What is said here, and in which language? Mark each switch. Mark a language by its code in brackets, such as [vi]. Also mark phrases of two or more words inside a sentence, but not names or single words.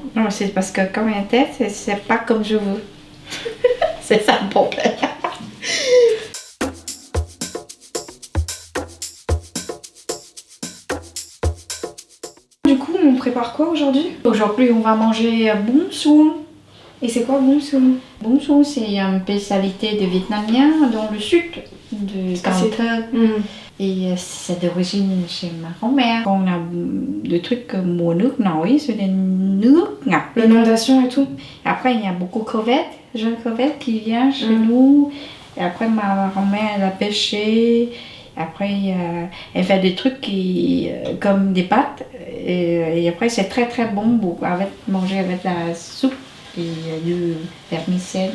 [fr] Non, c'est parce que quand on t'aide, c'est pas comme je veux. C'est ça le problème. Du coup, on prépare quoi aujourd'hui? Aujourd'hui, on va manger bún suông. Et c'est quoi bún suông? Bún suông, c'est une spécialité de Vietnamien dans le sud de Cần Thơ. Et c'est d'origine chez ma grand-mère. On a des trucs comme [vi] mùa nước nổi, [fr] c'est des [vi] nước ngập. [fr] L'inondation et tout. Après, il y a beaucoup de crevettes, jeunes crevettes qui viennent chez nous. Et après, ma grand-mère, elle a pêché. Après, elle fait des trucs comme des pâtes. Et après, c'est très très bon pour manger avec la soupe et du vermicelle.